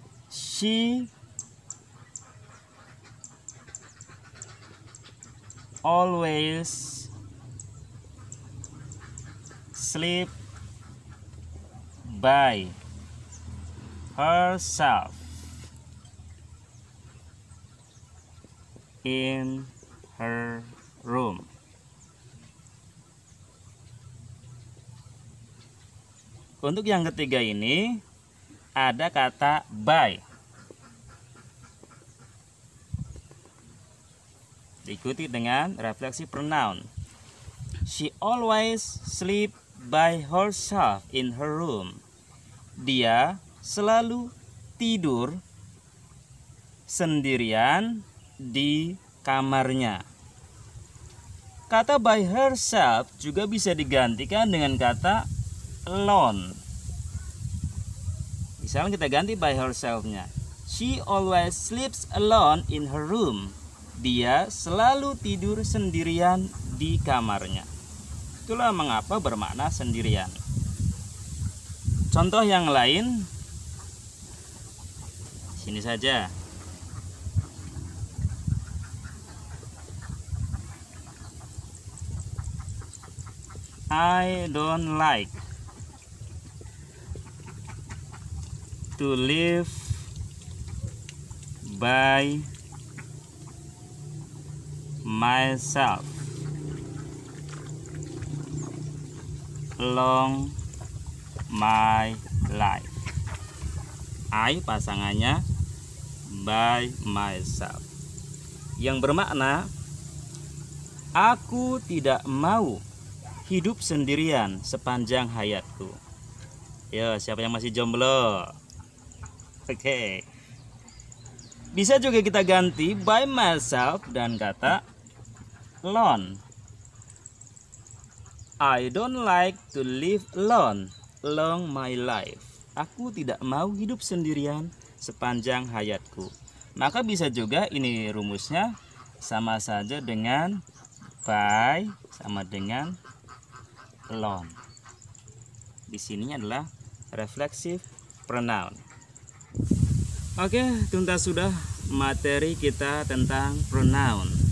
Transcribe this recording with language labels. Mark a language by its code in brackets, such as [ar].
[en] She always sleep by herself in her room. [id] Untuk yang ketiga ini ada kata by. Diikuti dengan refleksi pronoun. [en] She always sleep by herself in her room. [id] Dia selalu tidur sendirian di kamarnya. Kata by herself juga bisa digantikan dengan kata alone. Misalnya kita ganti by herself-nya. [en] She always sleeps alone in her room. [id] Dia selalu tidur sendirian di kamarnya. Itulah mengapa bermakna sendirian. Contoh yang lain, sini saja. [en] I don't like to live by myself along my life. [id] I pasangannya by myself, yang bermakna aku tidak mau hidup sendirian sepanjang hayatku. Yo, siapa yang masih jomblo? Oke. Bisa juga kita ganti by myself dan kata alone. [en] I don't like to live alone along my life. [id] Aku tidak mau hidup sendirian sepanjang hayatku. Maka bisa juga ini rumusnya sama saja dengan by sama dengan alone. Di sini adalah reflexive pronoun. Oke, tuntas sudah materi kita tentang pronoun.